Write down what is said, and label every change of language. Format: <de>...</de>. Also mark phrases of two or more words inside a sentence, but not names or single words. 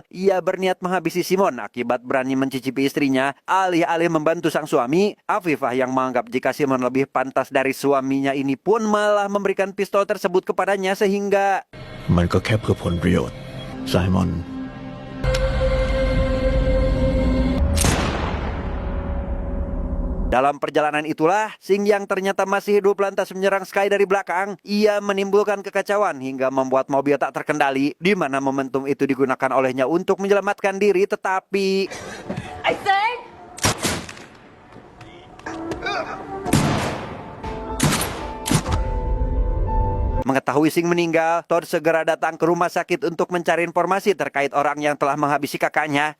<id>Ia berniat menghabisi Simon akibat berani mencicipi istrinya. Alih-alih membantu sang suami, Afifah yang menganggap jika Simon lebih pantas dari suaminya ini pun malah memberikan pistol tersebut kepadanya sehingga</id> <th>มันก็แค่เพื่อผลประโยชน์ไซมอน</th> <id>dalam perjalanan itulah, Sing yang ternyata masih hidup lantas menyerang Sky dari belakang. Ia menimbulkan kekacauan hingga membuat mobil tak terkendali, di mana momentum itu digunakan olehnya untuk menyelamatkan diri, tetapi mengetahui Sing meninggal, Todd segera datang ke rumah sakit untuk mencari informasi terkait orang yang telah menghabisi kakaknya.</id>